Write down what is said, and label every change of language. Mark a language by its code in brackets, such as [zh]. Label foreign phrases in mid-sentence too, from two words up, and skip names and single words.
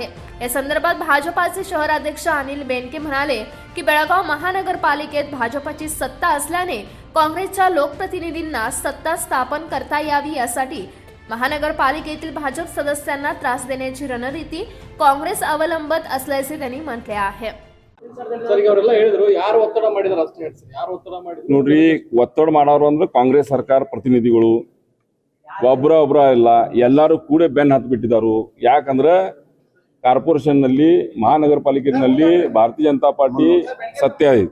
[mr] या संदर्भात भाजपाचे शहराध्यक्ष अनिल बेनके म्हणाले की बेळगाव महानगरपालिकेत भाजपाची सत्ता असल्याने काँग्रेसच्या लोकप्रतिनिधींना सत्ता स्थापन करता यावी यासाठी महानगरपालिकेतील भाजप सदस्यांना त्रास देण्याची रणनीती काँग्रेस अवलंबत असल्याचे त्यांनी म्हटले आहे. [kn] ನೋಡ್ರಿ, ಒತ್ತಡ ಮಾಡೋರು ಅಂದ್ರೆ ಕಾಂಗ್ರೆಸ್ ಸರ್ಕಾರ ಪ್ರತಿನಿಧಿಗಳು ಒಬ್ಬರ ಇಲ್ಲ, ಎಲ್ಲರೂ ಕೂಡ ಬೆನ್ನ ಹತ್ತು ಬಿಟ್ಟಿದ್ದಾರೆ. ಯಾಕಂದ್ರೆ ಕಾರ್ಪೊರೇಷನ್ ನಲ್ಲಿ ಮಹಾನಗರ ಪಾಲಿಕೆನಲ್ಲಿ ಭಾರತೀಯ ಜನತಾ ಪಾರ್ಟಿ ಸತ್ಯ ಇದೆ.